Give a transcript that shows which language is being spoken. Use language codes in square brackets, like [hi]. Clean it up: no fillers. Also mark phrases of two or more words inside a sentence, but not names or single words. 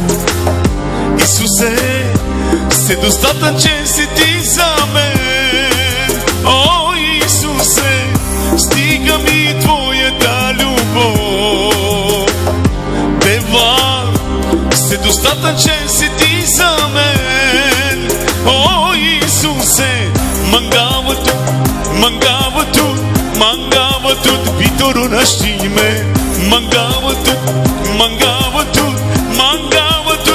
[bg] Исусе, се достатъчен си ти за мен. О, Исусе, стига ми твоята любов. Дева, се достатъчен си ти за мен. [rom] О, Исусе, мангавато, мангавато, мангавато, питоро наштиме. Мангавато, мангавато, мангавато.